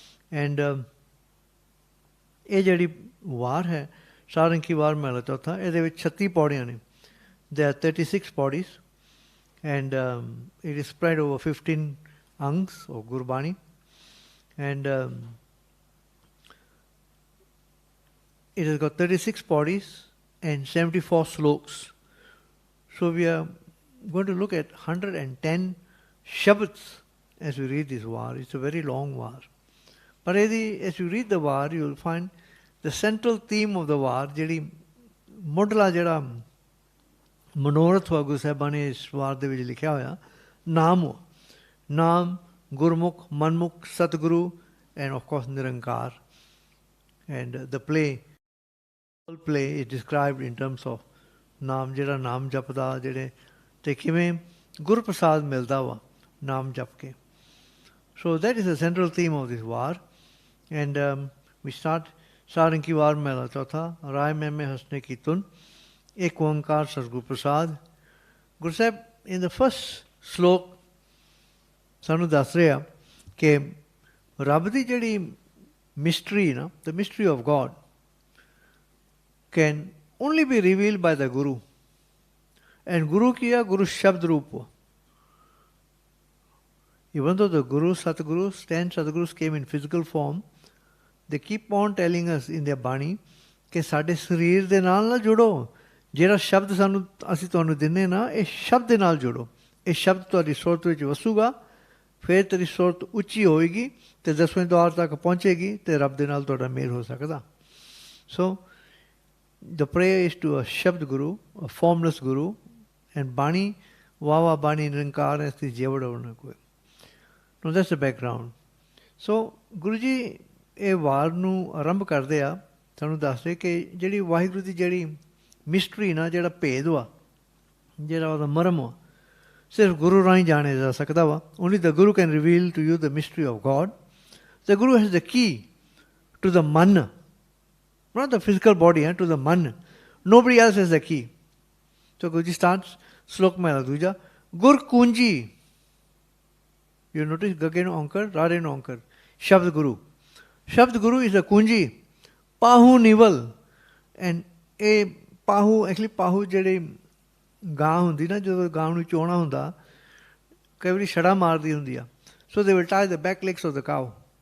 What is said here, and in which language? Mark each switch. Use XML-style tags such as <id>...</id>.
<en>And</en> <pa>ਇਹ ਜਿਹੜੀ ਵਾਰ ਹੈ ਸਾਰੰਗ ਕੀ ਵਾਰ ਮਹਿਲਾ ਚੌਥਾ, ਇਹਦੇ ਵਿੱਚ 36 ਪੌੜੀਆਂ ਨੇ.</pa> <en>There are 36 pauris, and it is spread over 15 Angs of Gurbani, and it has got 36 pauris and 74 Sloks. So we are going to look at 110 Shabds as we read this Var. It's a very long Var. But as you read the Var, you will find the central theme of the Var,</en> <pa>ਜਿਹੜੀ ਮੁੱਢਲਾ ਜਿਹੜਾ ਮਨੋਰਥ ਵਾ ਗੁਰੂ ਸਾਹਿਬਾਂ ਨੇ ਇਸ ਵਾਰ ਦੇ ਵਿੱਚ ਲਿਖਿਆ ਹੋਇਆ, ਨਾਮ, ਨਾਮ, ਗੁਰਮੁਖ, ਮਨਮੁਖ, ਸਤਗੁਰੂ,</pa> <en>and of course Nirankar. And the play is described in terms of</en> <pa>ਨਾਮ, ਜਿਹੜਾ ਨਾਮ ਜਪਦਾ, ਜਿਹੜੇ ਤੇ ਕਿਵੇਂ ਗੁਰਪ੍ਰਸਾਦ ਮਿਲਦਾ ਵਾ ਨਾਮ ਜਪ ਕੇ.</pa> <en>So that is the central theme of this Var. And we start Sarang Ki Vaar Mehla Chautha, Rai Mehme Hasne Ki Tun, Ek Oankar Satguru Prasad. Guru Sahib, in the first slok,</en> <pa>ਸਾਨੂੰ ਦੱਸ ਰਿਹਾ ਕਿ ਰੱਬ ਦੀ ਜਿਹੜੀ</pa> <en>mystery, the mystery of God, can only be revealed by the Guru. And Guru kiya, Guru Shabd Rupa. Even though the Guru, Satgurus, 10 Satgurus came in physical form, they keep on telling us in their Bani</en> <pa>ਕਿ ਸਾਡੇ ਸਰੀਰ ਦੇ ਨਾਲ ਨਾ ਜੁੜੋ, ਜਿਹੜਾ ਸ਼ਬਦ ਸਾਨੂੰ ਅਸੀਂ ਤੁਹਾਨੂੰ ਦਿੰਦੇ ਨਾ, ਇਹ ਸ਼ਬਦ ਦੇ ਨਾਲ ਜੁੜੋ. ਇਹ ਸ਼ਬਦ ਤੁਹਾਡੀ ਸੁਰਤ ਵਿੱਚ ਵਸੂਗਾ, ਫਿਰ ਤੇਰੀ ਸੁਰਤ ਉੱਚੀ ਹੋਏਗੀ ਤੇ 10ਵੇਂ ਦਵਾਰ ਤੱਕ ਪਹੁੰਚੇਗੀ ਤੇ ਰੱਬ ਦੇ ਨਾਲ ਤੁਹਾਡਾ ਮੇਲ ਹੋ ਸਕਦਾ.</pa> <en>So the prayer is to a Shabd Guru, a formless Guru, and Bani, Vava Bani Nirankar as the Jevadavana Koi. Now that's the background. So</en> <pa>Guruji ਇਹ ਵਾਰ ਨੂੰ ਆਰੰਭ ਕਰਦੇ ਆ, ਤੁਹਾਨੂੰ ਦੱਸਦੇ ਕਿ ਜਿਹੜੀ ਵਾਹਿਗੁਰੂ ਦੀ ਜਿਹੜੀ ਮਿਸਟਰੀ ਨਾ, ਜਿਹੜਾ ਭੇਦ ਵਾ, ਜਿਹੜਾ ਉਹਦਾ ਮਰਮ ਵਾ, ਸਿਰਫ ਗੁਰੂ ਰਾਹੀਂ ਜਾਣਿਆ ਜਾ ਸਕਦਾ ਵਾ.</pa> <en>Only the Guru can reveal to you the mystery of God. The Guru has the key to the man, not the physical body, to the man. Nobody else has the key. So Guruji starts Slok Mehla Duja, Gur Kunji. You notice Gage no Ankar, Rare no Ankar. Shabd Guru. Shabd Guru is a Kunji. Pahu Nival. And a Pahu, actually Pahu</en> <pa>ਜਿਹੜੇ ਗਾਂ ਹੁੰਦੀ ਨਾ, ਜਦੋਂ ਗਾਂ ਨੂੰ ਚੋਣਾ ਹੁੰਦਾ, ਕਈ ਵਾਰੀ ਛੜਾ ਮਾਰਦੀ ਹੁੰਦੀ ਆ.</pa> <en>So they will tie the back legs of the cow.</en>